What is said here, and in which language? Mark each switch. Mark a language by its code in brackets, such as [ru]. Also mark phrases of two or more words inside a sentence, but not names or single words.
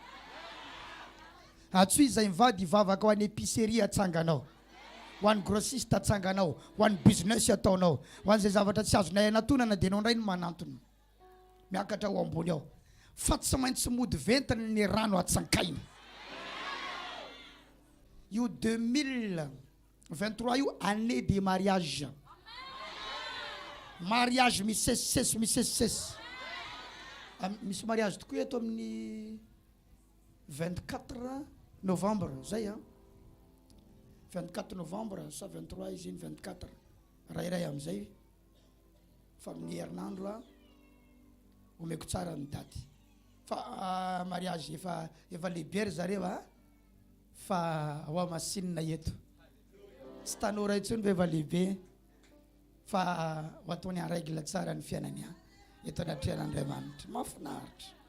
[mg] atsoy zay mivady ivavaka ho an'ny épicerie atsanganao ho an'ny grossiste atsanganao ho an'ny business ataonao ho an'izay zavatra tsy azonay anatonana dia anao ndray no manantona miakatra ho ambony ao fa tsy maintsy mody ventiny ny rano atsankaina io 2023 io [fr] année de mariage [mg] mariage misesisesy misy mariage tokoa eto amin'ny 24 novembre zay a 24 novembre sa 23 izy iny 24 rairay am'izay fa amin'ny herinandro a omeko tsara ny daty fa mariage efa lehibe ry zareo a fa hoa masinina eto tsy tanora intsony fa efa lehibe fa ho ataony [fr] en règle [mg] tsara ny fiainany a eto anatrehan'Andriamanitra mafinaritra